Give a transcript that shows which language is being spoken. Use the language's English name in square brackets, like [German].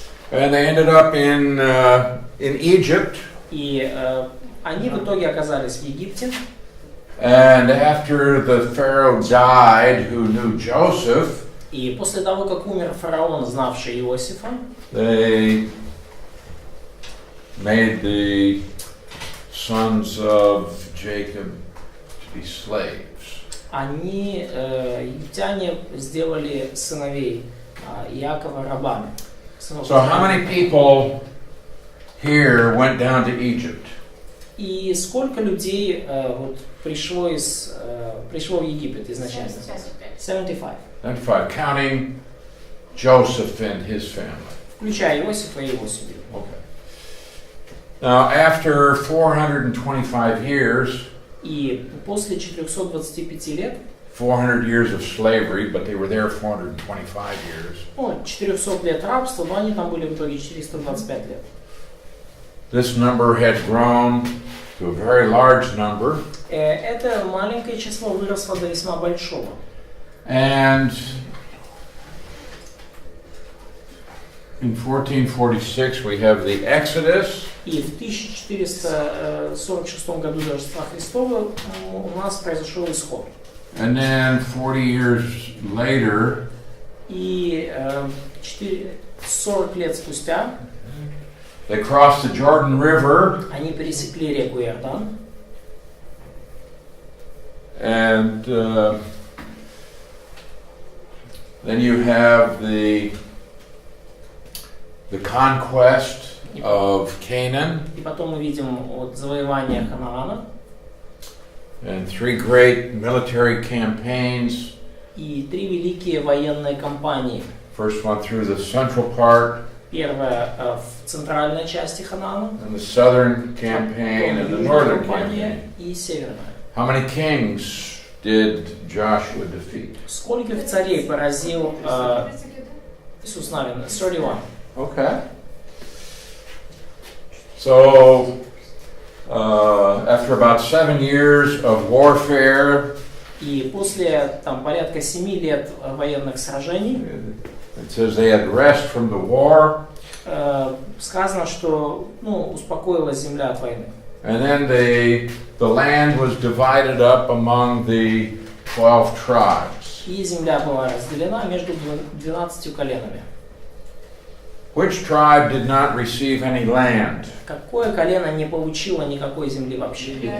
[English] And they ended up in Egypt. [Russian] И они в итоге оказались в Египте. [English] And after the Pharaoh died, who knew Joseph, [Russian] И после того, как умер фараон, знавший Иосифа, [English] they made the sons of Jacob to be slaves. [Russian] они, египтяне, сделали сыновей Иакова рабами. [English] So how many people here went down to Egypt? [Russian] И сколько людей пришло в Египет изначально? [English] 75. 95, counting Joseph and his family. [Russian] Включая Иосифа и его семью. [English] Okay. Now, after 425 years, [Russian] И после 425 лет, [English] 400 years of slavery, but they were there 425 years. [Russian] 400 лет рабства, но они там были в итоге 425 лет. [English] This number had grown to a very large number. [Russian] Это маленькое число выросло до весьма большого. [English] And in 1446 we have the Exodus. [Russian] И в 1446 году до Рождества Христова у нас произошел исход. [English] And then 40 years later, [Russian] И 40 лет спустя [English] they crossed the Jordan River. [Russian] они пересекли реку Иордан. [English] And then you have the conquest of Canaan. [Russian] И потом мы видим завоевание Ханаана. [English] And 3 great military campaigns. [Russian] И 3 великие военные кампании. [English] First one through the central part. [Russian] Первая в центральной части Ханаана. [English] And the southern campaign and the northern campaign. [Russian] И северная. [English] How many kings did Joshua defeat? [Russian] Скольких царей поразил Иисус Навин? [English] 31. Okay. So, after about 7 years of warfare, [Russian] И после там порядка 7 лет военных сражений [English] it says they had rest from the war. [Russian] Сказано, что успокоилась земля от войны. [English] And then the land was divided up among the 12 tribes. [Russian] И земля была разделена между 12 коленами. [English] Which tribe did not receive any land? [Russian] Какое колено не получило никакой земли вообще?